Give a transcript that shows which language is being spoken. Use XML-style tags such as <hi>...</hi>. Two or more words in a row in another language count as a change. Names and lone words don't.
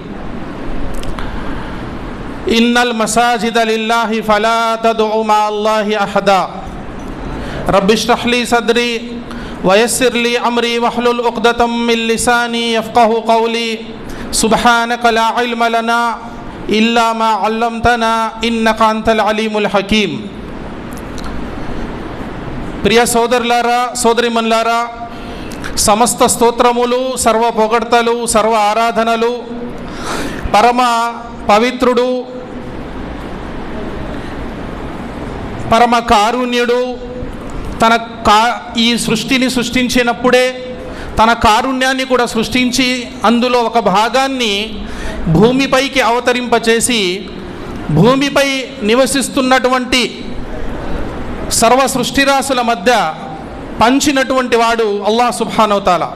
<ar>إن المساجد لله فلا تدعوا مع الله أحدا رب اشرح لي صدري ويسر لي أمري واحلل عقدة من لساني يفقهوا قولي سبحانك لا علم لنا إلا ما علمتنا إنك أنت العليم الحكيم.</ar> <te>प्रिय సోదరులారా సోదరిమణులారా, సమస్త స్తోత్రములు, సర్వ పొగడ్తలు, సర్వ ఆరాధనలు పరమ పవిత్రుడు, పరమ కారుణ్యుడు ఈ సృష్టిని సృష్టించినప్పుడే తన కారుణ్యాన్ని కూడా సృష్టించి అందులో ఒక భాగాన్ని భూమిపైకి అవతరింపచేసి భూమిపై నివసిస్తున్నటువంటి సర్వ సృష్టిరాశుల మధ్య పంచినటువంటి వాడు</te> <ar>الله سبحانه وتعالى.</ar>